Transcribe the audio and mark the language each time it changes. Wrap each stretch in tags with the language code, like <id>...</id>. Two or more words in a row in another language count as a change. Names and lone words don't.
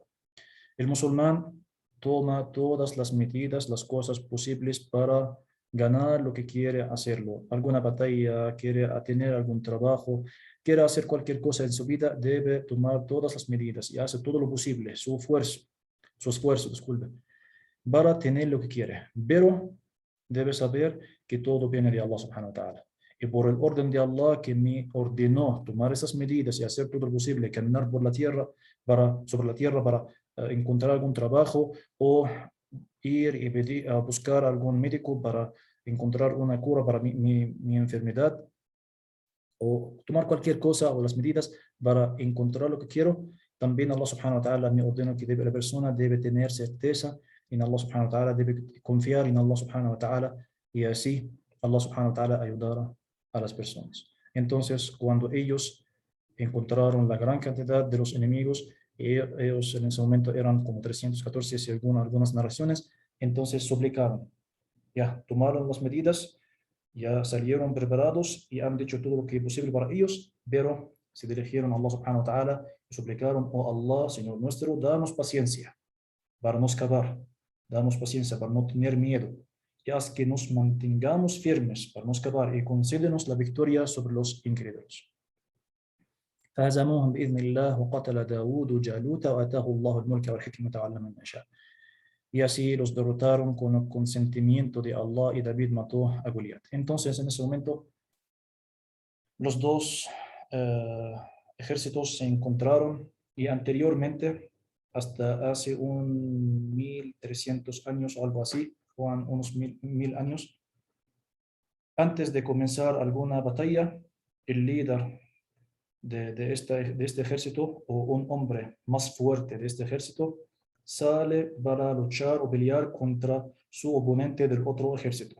<es>El musulmán toma todas las medidas, las cosas posibles para ganar lo que quiere hacerlo, alguna batalla, quiere tener algún trabajo, quiere hacer cualquier cosa en su vida, debe tomar todas las medidas y hacer todo lo posible, su esfuerzo, disculpe, para tener lo que quiere. Pero debe saber que todo viene de Allah</es> <ar>سبحانه وتعالى.</ar> <es>Y por el orden de Allah que me ordenó tomar esas medidas y hacer todo lo posible, caminar por la tierra sobre la tierra para encontrar algún trabajo o ir y a buscar algún médico para encontrar una cura para mi enfermedad o tomar cualquier cosa o las medidas para encontrar lo que quiero, también Allah</es> <ar>سبحانه وتعالى</ar> <es>me ordena que la persona debe tener certeza en Allah</es> <ar>سبحانه وتعالى,</ar> <es>debe confiar en Allah</es> <ar>سبحانه وتعالى</ar> <es>y así Allah</es> <ar>سبحانه وتعالى</ar> <es>ayudará a las personas. Entonces, cuando ellos encontraron la gran cantidad de los enemigos, y ellos en ese momento eran como 314 según algunas narraciones, entonces suplicaron, ya tomaron las medidas, ya salieron preparados y han dicho todo lo que es posible para ellos, pero se dirigieron a Allah</es> <ar>سبحانه وتعالى</ar> <es>y suplicaron, oh Allah, Señor nuestro, danos paciencia para no escapar, danos paciencia para no tener miedo, y haz que nos mantengamos firmes para no escapar y concédenos la victoria sobre los incrédulos.</es> <ar>فهزموهم بإذن الله وقتل داود جالوت وآتاه الله الملك والحكمة وعلم ما شاء.</ar> <es>Y así los derrotaron con el consentimiento de Allah y David mató a Goliat. Entonces, en ese momento, los dos ejércitos se encontraron y anteriormente, hasta hace 1300 años o algo así, o unos mil años, antes de comenzar alguna batalla, el líder de este ejército o un hombre más fuerte de este ejército sale para luchar o pelear contra su oponente del otro ejército.</es>